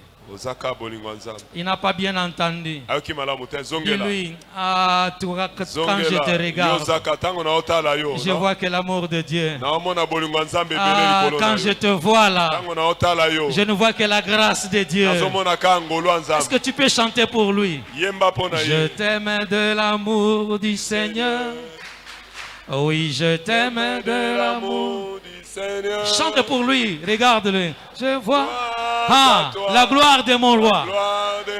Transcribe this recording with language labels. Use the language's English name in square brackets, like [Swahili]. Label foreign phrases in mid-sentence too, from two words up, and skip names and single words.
[Lingala] ozaka bolingo ya Nzambe [French] Il n'a pas bien entendu. [Lingala] ayoki malamu te zongela [French] Dis-lui, ah, quand je te [Lingala] zongela [French] regarde, [Lingala] yozaka ntango naotala yo [French] je vois que l'amour de Dieu. [Lingala] naomona bolingo ya Nzambe ebele Ah, likolo na [French] quand [Lingala] yo [French] je te vois là, [Lingala] ntango naotala yo [French] je ne vois que la grâce de Dieu. [Lingala] nazomona ka ngolo ya [French] Est-ce [Lingala] Nzambe [French] que tu peux chanter pour lui? [Lingala] yemba mpo na [French] Je [Lingala] ye [French] t'aime de l'amour du Seigneur. Oui, je t'aime de l'amour. du Seigneur. Chante pour lui, regarde-le. Je vois. Gloire Ah, à toi. la gloire de mon roi. Gloire de